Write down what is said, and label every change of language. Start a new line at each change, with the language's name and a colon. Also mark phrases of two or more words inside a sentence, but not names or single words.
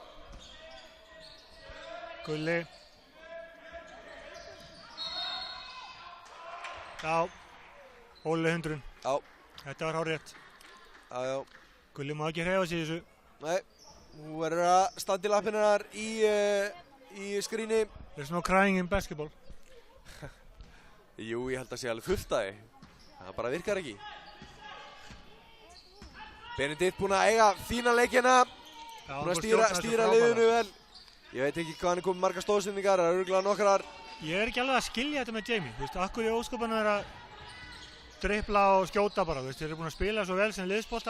Icelandic: Gulli. Já. Óli 100. Já. Þetta var hárrétt. Já. Gulli má ekki hreyfa sig í þessu. Nei. Þú verður að standa í lappirnar í skríni.
English: There's no crying in basketball.
Icelandic: Jú, ég held að sé alveg fullt að því. Það bara virkar ekki. Benedikt búinn að eiga fína leikina. Búinn að stýra liðinu vel. Ég veit ekki hvað hann er komið margar stóðsendingar, það eru örugglega nokkrar. Ég er ekki alveg að skilja þetta með Jamie. Þú veist, akkur í óskopan er að dribbla og skjóta bara, þú veist, þeir eru búin að spila svo vel sem liðsbolta.